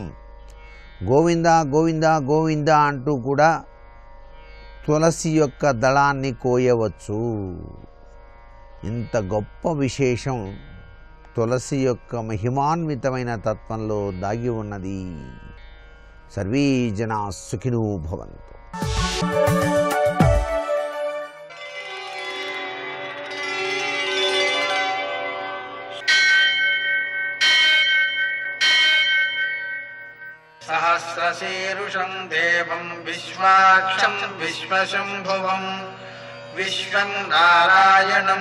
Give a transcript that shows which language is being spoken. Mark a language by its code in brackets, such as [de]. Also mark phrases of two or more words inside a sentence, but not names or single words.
[te] గోవింద గోవింద గోవింద అంటూ కూడా తులసి యొక్క దళాన్ని కోయవచ్చు. ఇంత గొప్ప విశేషం తులసి యొక్క మహిమాన్వితమైన తత్వంలో దాగి ఉన్నది. [sa] సర్వే జనా సుఖినో భవంతు. सहस्रशीर्षं देवं विश्वाक्षं विश्वशम्भुवं विश्वं नारायणं